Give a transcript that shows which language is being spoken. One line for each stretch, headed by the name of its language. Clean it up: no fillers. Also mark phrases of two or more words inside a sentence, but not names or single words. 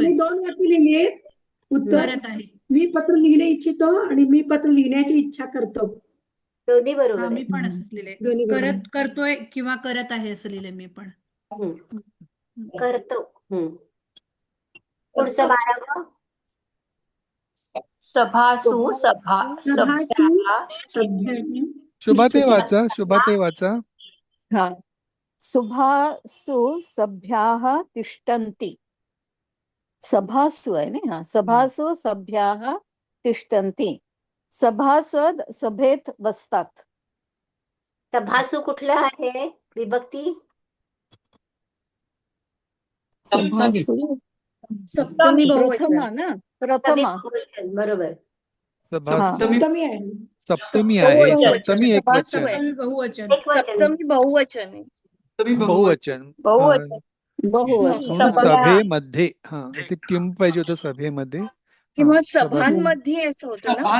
Marathi: मी 2 वाक्य लिहिली आहेत. उत्तर करत आहे. मी पत्र लिहिणे इच्छितो आणि मी पत्र लिहिण्याची इच्छा करतो. दोन्ही बरोबर हा मी आहे. पण असंच लिहिलंय. दोन्ही बरोबर. करतोय किंवा करत आहे असं लिहिलंय मी पण. हम्म. करतो. पुढचं 12वं.
Sanskrit: सभासु सभा सभासु सभ्याः सभ्याः
Marathi: शुभाताई वाचा, शुभाताई वाचा.
Sanskrit: हा सभासु सभ्याः तिष्ठन्ति.
Marathi: सभासु आहे ना, हा
Sanskrit: सभासु सभ्याः तिष्ठन्ति.
Marathi: सभासद सभेत बसतात. सभासू कुठलं आहे विभक्ती? सभासु सप्तमी बहुवचन. प्रथमा ना, प्रथमा. बहुवचन, बरोबर. सभा हा. सप्तमी आहे. सप्तमी आहे. बहुवचन. सप्तमी एक सभासु वचन. आहे. सप्तमी बहुवचन. एक वचन आहे. सप्तमी बहुवचन आहे. बहुवचन. बहुवचन. बहुवचन. म्हणून सभा. सभेमध्ये हा ते किम पाहिजे होतं सभेमध्ये. किंवा हा, सभा सभांमध्ये असं होतं ना,